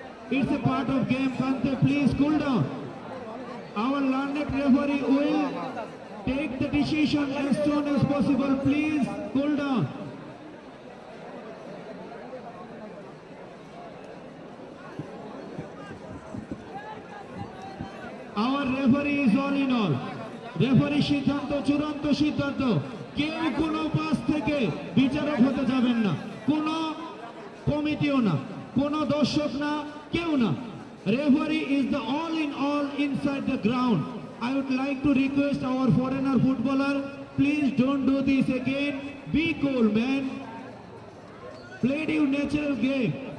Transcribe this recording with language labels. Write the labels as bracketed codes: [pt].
[en] It's a part of game, Kante. Please cool down. Our learned referee will take the decision as soon as possible. Please cool down. Our referee is all in all. [bn] Referee সিদ্ধান্ত চূড়ান্ত সিদ্ধান্ত। কেউ কোনো পাশ থেকে বিচারক হতে যাবেন না, কোনো কমিটিও না, কোনো দর্শক না, কেউ না। [en] Referee is the all in all inside the ground. I would like to request our foreigner footballer, please don't do this again. Be cool, man. Play your natural game.